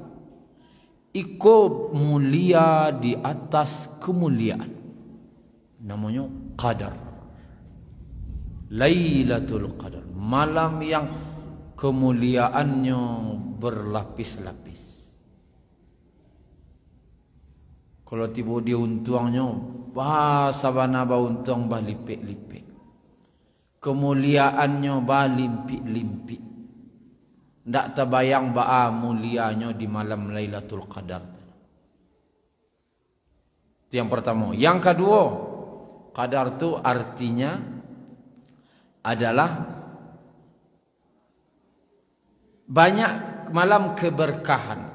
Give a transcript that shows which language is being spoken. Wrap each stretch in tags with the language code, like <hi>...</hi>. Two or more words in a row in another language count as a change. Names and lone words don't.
<min>Iko mulia di atas kemuliaan.</min> <id>Namanya Qadar. Lailatul Qadar, malam yang kemuliaannya berlapis-lapis.</id> <min>Kalau tiba dia untuangnya, sabana ba untuang bah lipik-lipik. Kemuliaannya bah limpik-limpik.</min> <id>Tak terbayang ba mulianya di malam Lailatul Qadar. Itu yang pertama. Yang kedua, Qadar itu artinya adalah banyak malam keberkahan.</id>